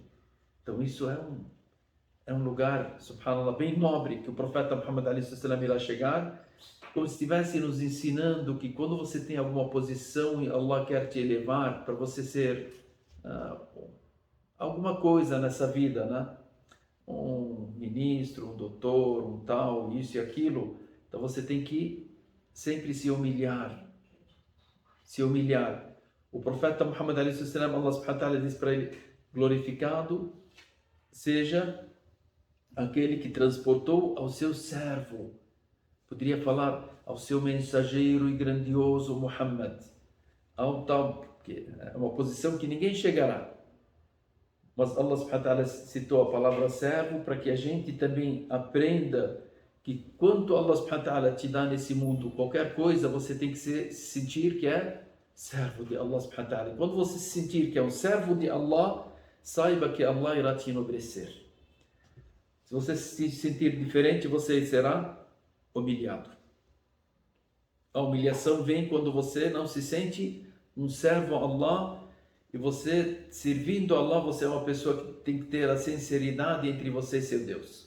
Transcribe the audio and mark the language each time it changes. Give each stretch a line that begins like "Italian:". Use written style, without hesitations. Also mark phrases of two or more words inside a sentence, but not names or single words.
Portuguese: Então isso é um lugar, subhanallah, bem nobre, que o profeta Muhammad irá chegar, como se estivesse nos ensinando que quando você tem alguma posição e Allah quer te elevar para você ser alguma coisa nessa vida, né? Um ministro, um doutor, um tal, isso e aquilo, então você tem que sempre se humilhar. Se humilhar. O profeta Muhammad
Arabic: الله سبحانه وتعالى
Portuguese: diz para ele: glorificado seja aquele que transportou ao seu servo. Poderia falar ao seu mensageiro e grandioso Muhammad. Ao tal, que é uma posição que ninguém chegará. Mas
Arabic: الله سبحانه وتعالى
Portuguese: citou a palavra servo para que a gente também aprenda que quanto
Arabic: الله سبحانه وتعالى
Portuguese: te dá nesse mundo, qualquer coisa, você tem que se sentir que é servo de
Arabic: الله سبحانه وتعالى.
Portuguese: Quando você se sentir que é um servo de Allah, saiba que Allah irá te enobrecer. Se você se sentir diferente, você será humilhado. A humilhação vem quando você não se sente um servo a Allah, e você, servindo a Allah, você é uma pessoa que tem que ter a sinceridade entre você e seu Deus.